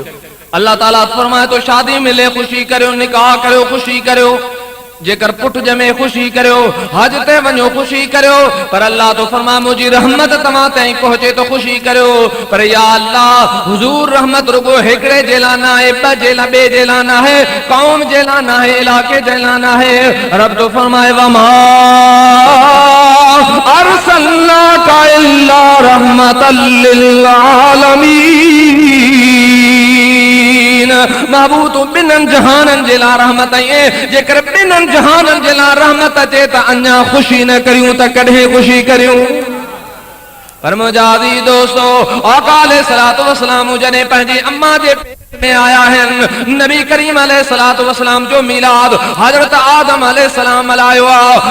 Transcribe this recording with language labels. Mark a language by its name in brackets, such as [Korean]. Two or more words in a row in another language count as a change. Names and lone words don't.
[Sindhi] अल्लाह ताला फरमाए तो शादी मिले ख़ुशी करियो, निकाह करियो ख़ुशी करियो, जेकर पुट जमे ख़ुशी करियो, हज ते वञो ख़ुशी करियो, पर अल्लाह तो फरमा मुझी रहमत तव्हां ताईं पहुचे तो ख़ुशी करियो। पर या अल्लाह हुजूर रहमत रुगो हिकिड़े जे लाइ न आहे, ॿे जे लाइ न आहे, कौम जे लाइ न आहे, इलाके जे लाइ न आहे। रब तो फरमाए [Arabic] وما أرسلناك إلا رحمة للعالمين, [Sindhi] महबूब तू ॿिन्हिनि जहाननि जे लाइ रहमत आहे। जेकर ॿिन्हिनि जहाननि जे लाइ रहमत अचे त अञा ख़ुशी न करियूं त कॾहिं ख़ुशी करियूं। पर मुंहिंजा अज़ीज़ दोस्तो, आका [Arabic] عليه الصلاة والسلام [Sindhi] जॾहिं पंहिंजी अम्मा जे में आया है, नबी करीम [Arabic] عليه الصلاة والسلام [Sindhi] जो मिलाद हजरत आदम अलैहिस्सलाम मल्हायो आहे।